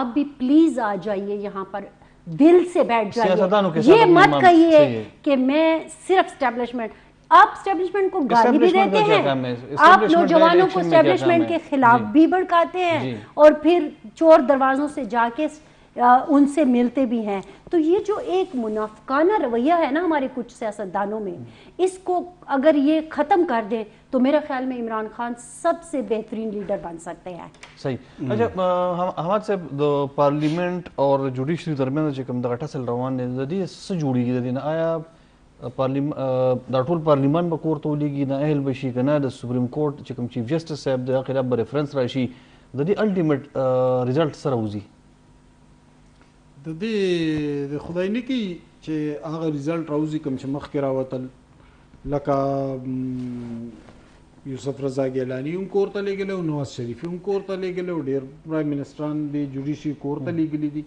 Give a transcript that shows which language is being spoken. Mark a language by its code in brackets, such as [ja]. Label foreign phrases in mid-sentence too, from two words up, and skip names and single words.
[ur] بھی پلیز آ جائیے یہاں پر دل سے بیٹھ جائیے یہ مت کہیے کہ میں صرف اسٹیبلشمنٹ آپ اسٹیبلشمنٹ کو گالی بھی دیتے ہیں آپ نوجوانوں کو اسٹیبلشمنٹ کے خلاف بھی بھڑکاتے ہیں اور پھر چور دروازوں سے جا کے ان سے ملتے بھی ہیں تو یہ جو ایک منافقانہ رویہ ہے نا ہمارے کچھ سیاستدانوں میں اس کو اگر یہ ختم کر دیں تو میرا خیال میں عمران خان سب سے بہترین لیڈر بن سکتے ہیں صحیح اچھا [ps] احمد صاحب د پارلیمنٹ اور جوډیشري ترمنځ چې کوم دغه ټسل روان دی د دې څه جوړیږي د دې نه آیا دا ټول پارلیمان به کور ته ولیږي نااهل به شي که نه د [en] supreme court [ps] چې کوم [en] chief justice [ps] صاحب د هغه خلاف به ریفرنس راشي د دې [en] ultimate result [ps] څه راوځي د دې د خدای نه کي چې هغه ریزلټ راوځي کوم چې مخکې راوتل لکه یوسف رضا ګیلاني هم کور ته لېږلی او نواز شریف هم کور ته لېږلی او ډېر پرایم منسټران د جوډیشي کور ته لېږلي دي.